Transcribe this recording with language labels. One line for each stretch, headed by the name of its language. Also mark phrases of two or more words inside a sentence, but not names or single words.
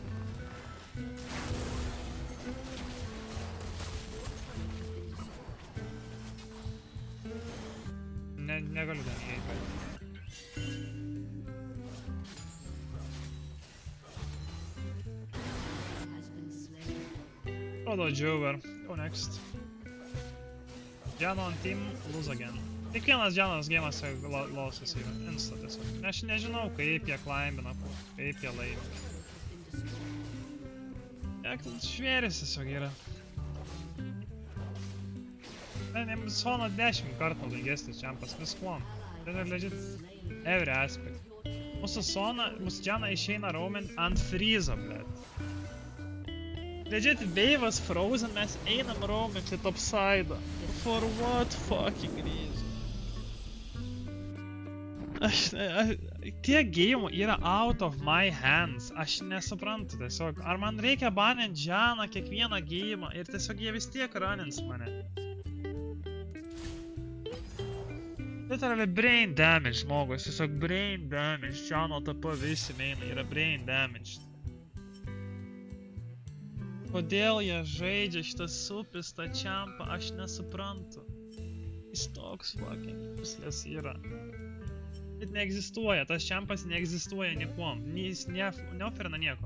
Lithuanian: Negaliu ten įeiti. Rodo Jover.
English: Go next. Jano on team, lose again.
Lithuanian: Kiekvienas Janos geimas losas yra. Insta tiesiog. Aš nežinau, kaip jie climbina, kaip jie laimi. Kiek žvėris tiesiog yra. Sona 10 kartų laigesnis čempas viskuom. Tai yra
English: legit every aspect.
Lithuanian: Mūsų Sona, mūsų Jana išeina roaming ant freezo, blėt. Legit wave'as frozen, mes einam roaming į topside'ą.
English: For what fucking reason?
Lithuanian: Tie geimų yra
English: out of my hands.
Lithuanian: Aš nesuprantu tiesiog. Ar man reikia banint Janą kiekvieną geimą ir tiesiog jie vis tiek runins mane.
English: Literally brain damage,
Lithuanian: žmogus, tiesiog
English: brain damage,
Lithuanian: Jano TP visi mainai yra
English: brain damage.
Lithuanian: Kodėl jie žaidžia šitą supistą čempą, aš nesuprantu. Jis toks
English: fucking useless
Lithuanian: yra. Bet neegzistuoja, tas čempas neegzistuoja niekuom, jis neoferina nieko.